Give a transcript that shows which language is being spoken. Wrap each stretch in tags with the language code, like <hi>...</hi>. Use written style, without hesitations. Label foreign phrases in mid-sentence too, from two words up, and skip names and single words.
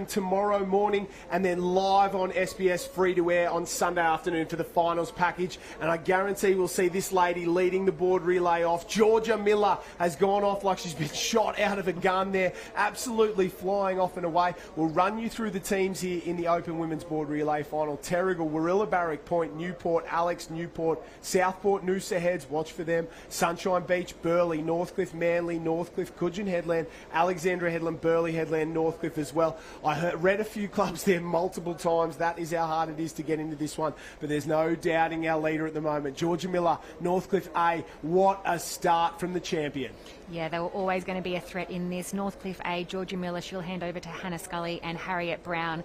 <en>tomorrow morning, and then live on SBS free to air on Sunday afternoon for the finals package. And I guarantee we'll see this lady leading the board relay off. Georgia Miller has gone off like she's been shot out of a gun there, absolutely flying off and away. We'll run you through the teams here in the Open Women's Board Relay Final. Terrigal, Warilla Barrack Point, Newport, Alex, Newport, Southport, Noosa Heads, watch for them, Sunshine Beach, Burleigh, Northcliffe, Manly, Northcliffe, Coogin Headland, Alexandra Headland, Burleigh Headland, Northcliffe as well. I read a few clubs there multiple times. That is how hard it is to get into this one, but there's no doubting our leader at the moment. Georgia Miller, Northcliffe A, what a start from the champion. Yeah, they were always going to be a threat in this. Northcliffe A, Georgia Miller, she'll hand over to Hannah Scully and Harriet Brown.</en>